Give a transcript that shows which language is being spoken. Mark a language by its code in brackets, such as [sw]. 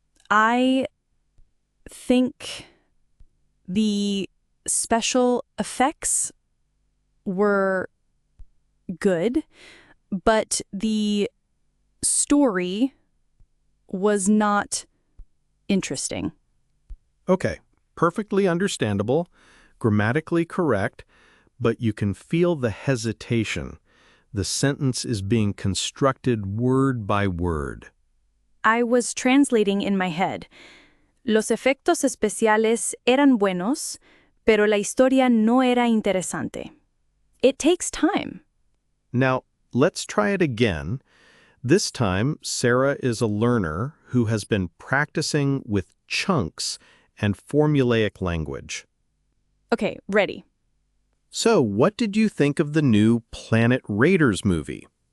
[en] I think the special effects were good, but the story was not interesting. Okay, perfectly understandable, grammatically correct, but you can feel the hesitation. The sentence is being constructed word by word. I was translating in my head. [es] Los efectos especiales eran buenos, pero la historia no era interesante. [en] It takes time. Now, let's try it again. This time, Sarah is a learner who has been practicing with chunks and formulaic language. Okay, ready. So, what did you think of the new Planet Raiders movie?